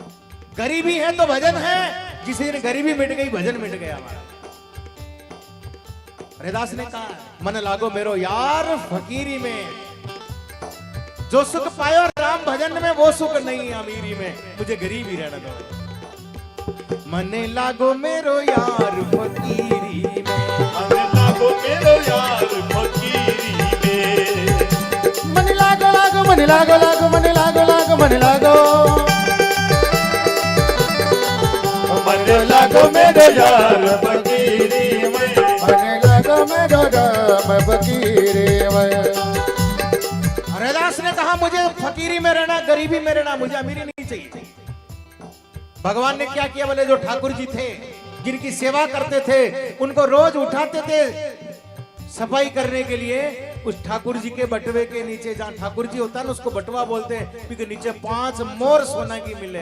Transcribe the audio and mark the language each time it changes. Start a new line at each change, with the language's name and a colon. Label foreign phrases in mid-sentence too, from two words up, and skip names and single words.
Hindi: गरीबी है तो भजन है, जिस दिन गरीबी मिट गई भजन मिट गया हमारा। रैदास ने कहा मन लागो मेरो यार फकीरी में, जो सुख पायो राम भजन में वो सुख नहीं अमीरी में, मुझे गरीबी रहने दो। मन लागो मेरो यार फकीरी में, मन लागो मेरो यार फकीरी में। मन लागो लागो मन लागो लागो मन लागो लागो मन लागो, मन लागो मेरो यार फकीरी में। मन लागो मेरो राम फकीरी में। रैदास ने कहा मुझे फकीरी में रहना, गरीबी में रहना, मुझे अमीरी नहीं चाहिए। भगवान ने क्या किया बोले, जो ठाकुर जी थे जिनकी सेवा करते थे उनको रोज उठाते थे सफाई करने के लिए, उस ठाकुर जी के बटवे के नीचे, जहाँ ठाकुर जी होता है ना उसको बटवा बोलते हैं, क्योंकि नीचे 5 मोर सोना की मिले।